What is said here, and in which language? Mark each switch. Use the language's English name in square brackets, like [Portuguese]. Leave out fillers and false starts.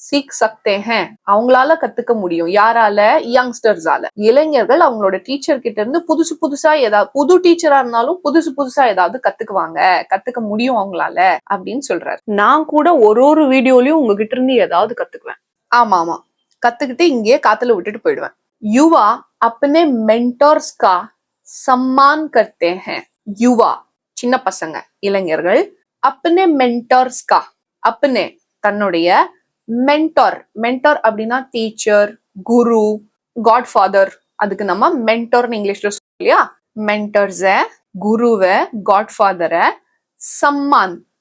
[Hindi] Seek சக்தே ஹே [Tamil] அவங்களால கத்துக்க முடியும். யாரால? யங்ஸ்டர்ஸால. இளைஞர்கள் அவங்களோட டீச்சர் கிட்ட இருந்து புதுசு புதுசா ஏதாவது, புது டீச்சரா இருந்தாலும் புதுசு புதுசா ஏதாவது கத்துக்குவாங்க, கத்துக்க முடியும் அவங்களால அப்படின்னு சொல்றாரு. நான் கூட ஒரு வீடியோலயும் உங்ககிட்ட இருந்து ஏதாவது கத்துக்குவேன். ஆமா ஆமா, கத்துக்கிட்டு இங்கேயே காத்துல விட்டுட்டு போயிடுவேன். [Hindi] யுவா अपने मेंटर्स का सम्मान करते हैं. [Tamil] யுவா சின்ன பசங்க, இளைஞர்கள். [Hindi] अपने मेंटर्स का, [Tamil] अपने தன்னுடைய, மென்டார், மென்டார் அப்படின்னா டீச்சர், குரு, காட்ஃபாதர். அதுக்கு நம்ம மென்டார்னு இங்கிலீஷ்ல சொல்லியா. மென்டர்ஸ, குருவை, காட்ஃபாதரை, சம்மான்